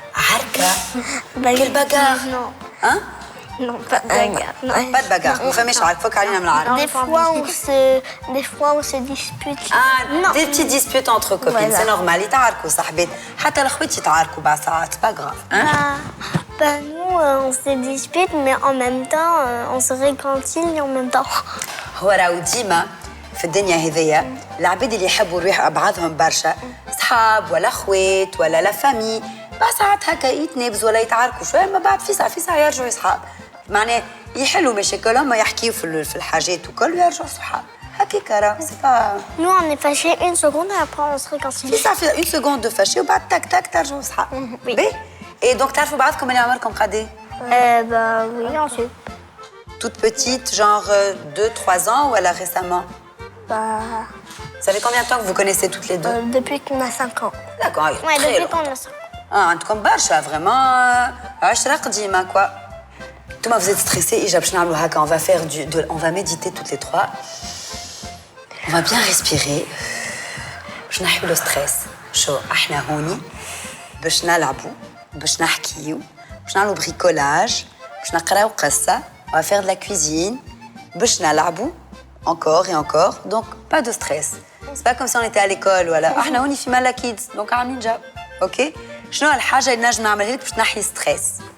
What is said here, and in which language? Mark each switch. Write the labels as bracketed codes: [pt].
[fr] عركة. Quelle bagarre? Non. Hein? Non, pas de bagarre. Non. Pas de bagarre. [ar] ما فماش عرك فك علينا من العرك. [fr] Des fois on se dispute. Ah, des petites disputes entre copines, c'est normal. [ar] يتعاركوا صاحبات، حتى الأخوات يتعاركوا بعض ساعات، [fr] pas grave. Nous, on se dispute, mais en même temps, on se réconcilie en même temps. [ar] هو راهو ديما في الدنيا هذيا العباد اللي يحبوا يروحوا بعضهم برشا، صحاب ولا أخوات ولا لا فامي، بعض ساعات هكا يتنابزوا ولا يتعاركوا شوية، ما بعد في ساعة يرجعوا صحاب. معناه يحلوا مشاكلهم، ما يحكيوا في الحاجات وكل ويرجعوا صحاب. هكاكا راه سي با. [fr] Nous, on est fâchés une seconde et après on se réconcilie. [ar] في ساعة [fr] une seconde de fâché [ar] وبعد تاك تاك ترجعوا صحاب. [fr] Oui. [ar] باهي. Et donc تعرفوا بعضكم اللي عمركم قد [fr] Bah oui, ensuite. Toute petite, genre 2-3 ans ou alors récemment? Bah. Ça fait combien de temps que vous connaissez toutes les deux? Depuis qu'on a 5 ans. D'accord, Ouais, très depuis qu'on longtemps. a 5 ans. Ah, en tout cas, برشا vraiment [ar] عشرة قديمة [fr] quoi. Thomas, vous êtes stressés et on va faire on va méditer toutes les trois. On va bien respirer. [ar] باش نحيو لو ستريس. [fr] شو احنا هوني باش نلعبوا باش نحكيو باش نعملوا بريكولاج باش نقراو قصة. On va faire de la cuisine [ar] باش نلعبوا [fr] encore et encore. Donc pas de stress. C'est pas comme si on était à l'école [ar] ولا احنا هوني في مالا كيدز دونك عاملين جو. اوكي شنو الحاجة اللي نجم نعملها لك باش نحي ستريس؟